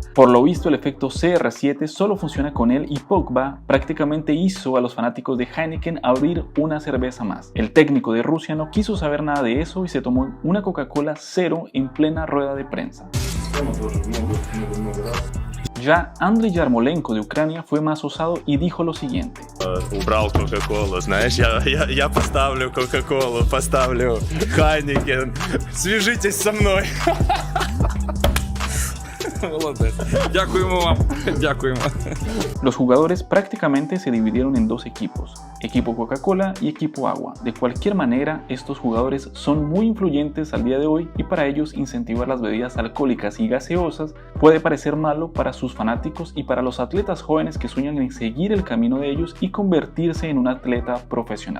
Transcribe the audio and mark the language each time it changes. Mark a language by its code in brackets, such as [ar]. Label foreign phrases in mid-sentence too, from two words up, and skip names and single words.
[es] Por lo visto, el efecto CR7 solo funciona con él y Pogba prácticamente hizo a los fanáticos de Heineken abrir una cerveza más. El técnico de Rusia no quiso saber nada de eso y se tomó una Coca-Cola cero en plena rueda de prensa. Ya Andriy Yarmolenko de Ucrania fue más osado y dijo lo siguiente. [ru] Убрал Coca-Cola, знаешь, я поставлю Coca-Cola, поставлю Heineken, свяжитесь со мной. [es] Los jugadores prácticamente se dividieron en 2 equipos, equipo Coca-Cola y equipo Agua. De cualquier manera, estos jugadores son muy influyentes al día de hoy y para ellos incentivar las bebidas alcohólicas y gaseosas puede parecer malo para sus fanáticos y para los atletas jóvenes que sueñan en seguir el camino de ellos y convertirse en un atleta profesional.